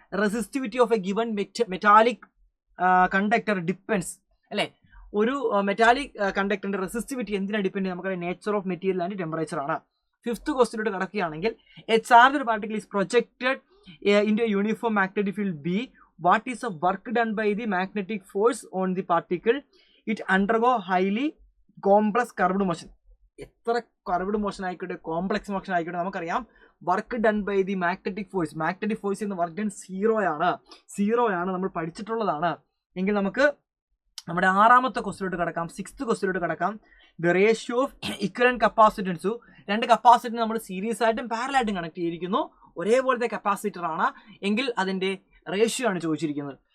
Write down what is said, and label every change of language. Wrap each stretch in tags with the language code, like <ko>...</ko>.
<en>resistivity of a given metallic conductor depends</en> <ml>അല്ലേ. ഒരു metallic കണ്ടക്ടറിന്റെ resistivity എന്തിനാണ് ഡിപ്പെൻഡ് ചെയ്യുന്നത്, നമുക്കറിയാം nature of material and temperature ആണ്. Fifth ക്വസ്റ്റ്യനിലോട്ട് കടക്കുകയാണെങ്കിൽ,</ml> <en>A charged particle is projected into a uniform magnetic field B. What is the work done by the magnetic force on the particle? It undergo highly complex curved motion.</en> <ml>എത്ര curved motion ആയിക്കോട്ടെ, complex motion ആയിക്കോട്ടെ, നമുക്കറിയാം</ml> <en>work done by the magnetic force</en> <ml>എന്ന് work done 0 ആണ്, നമ്മൾ പഠിച്ചിട്ടുള്ളതാണ്. എങ്കിൽ നമുക്ക് നമ്മുടെ ആറാമത്തെ ക്വസ്റ്റ്യനിലോട്ട് കിടക്കാം, സിക്സ്ത് ക്വസ്റ്റ്യനിലോട്ട് കിടക്കാം.</ml> <en>The ratio of equivalent capacitance.</en> <ml>രണ്ട് കപ്പാസിറ്റർ നമ്മൾ സീരീസ് ആയിട്ടും പാരലൽ ആയിട്ടും കണക്ട് ചെയ്തിരിക്കുന്നു, ഒരേപോലത്തെ കപ്പാസിറ്റർ ആണ് എങ്കിൽ അതിന്റെ റേഷ്യോ ആണ് ചോദിച്ചിരിക്കുന്നത്.</ml>